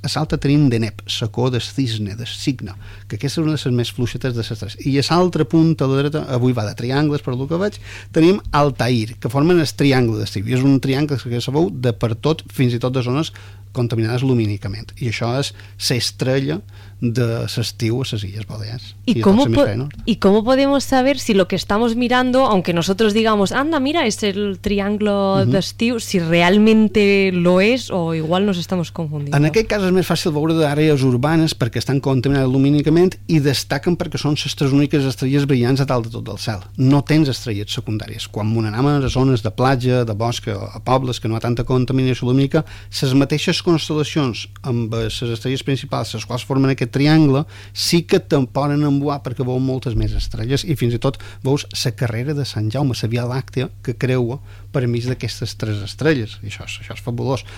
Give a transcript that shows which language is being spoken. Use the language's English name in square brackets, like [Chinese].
[Catalan] A l'altre tenim Deneb, la cor del cisne, del cigne, que aquesta és una de les més fluixetes de les tres. I a l'altre punt, a la dreta, avui va de triangles, per el que veig, tenim Altair, que formen el triangle d'estiu. I és un triangle que se veu de pertot, fins i tot de zones contaminades lumínicament. I això és l'estrella de l'estiu a les Illes Balears. [Spanish] ¿Y cómo podemos saber si lo que estamos mirando, aunque nosotros digamos, anda, mira, es el triángulo [Catalan] d'estiu, [Spanish] si realmente lo es o igual nos estamos confundiendo? [Catalan] En aquest cas és més fàcil veure d'àrees urbanes perquè estan contaminades lumínicament i destaquen perquè són les tres úniques estrelles brillants a dalt de tot el cel. No tens estrelles secundàries. Quan anem a les zones de platja, de bosc, a pobles que no hi ha tanta contaminació lumínica, les mateixes constel·lacions amb les estrelles principals, les quals formen aquest triangle, sí que te poden emboar perquè veu moltes més estrelles i fins i tot veus la carrera de Sant Jaume, la Via Làctea, que creua per mig d'aquestes tres estrelles. I això és fabulós.